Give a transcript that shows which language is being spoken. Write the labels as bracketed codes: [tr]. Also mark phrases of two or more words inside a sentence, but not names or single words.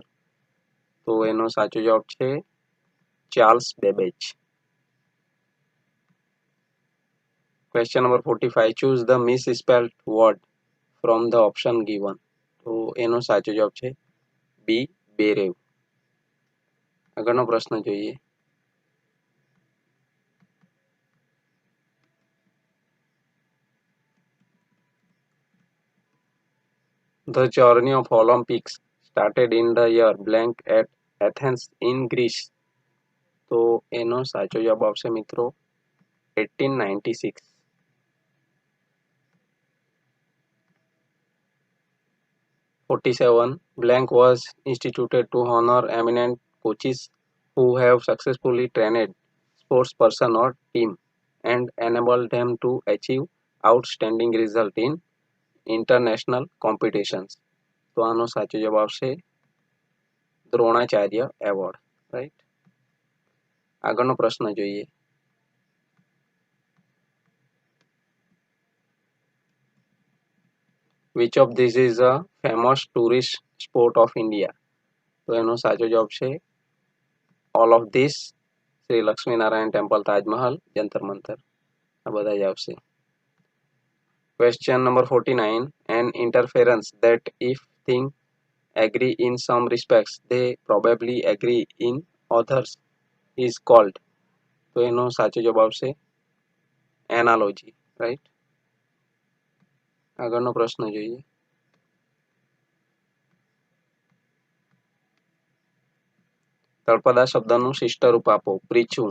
[gu] તો એનો સાચો જવાબ છે ચાર્લ્સ બેબેજ. [en] Question number 45. Choose the misspelled word from the option given. [gu] તો એનો સાચો જવાબ છે બી બેરેવ. આગળનો પ્રશ્ન જોઈએ. [en] The journey of Olympics started in the year blank at Athens in Greece. [gu] તો એનો સાચો જવાબ આવશે મિત્રો 1896. 47. [en] Blank was instituted to honor eminent coaches who have successfully trained sports person or team and enabled them to achieve outstanding result in international competitions. [gu] તો આનો સાચો જવાબ આવશે દ્રોણાચાર્ય એવોર્ડ. રાઈટ. આગળનો પ્રશ્ન જોઈએ. [en] Which of these is a famous tourist sport of India? [gu] તો એનો સાચો જવાબ છે [en] all of this. [gu] શ્રી લક્ષ્મીનારાયણ ટેમ્પલ, તાજમહલ, જંતર મંતર. આ બધા જ આવશે. [en] Question number 49. An interference that if things agree in some respects they probably agree in others is called. [gu] તો એનો સાચો જવાબ આવશે એનાલોજી. રાઈટ. આગળનો પ્રશ્ન જોઈએ. તળપદા શબ્દનું શિષ્ટ રૂપ આપો. પ્રીછવું.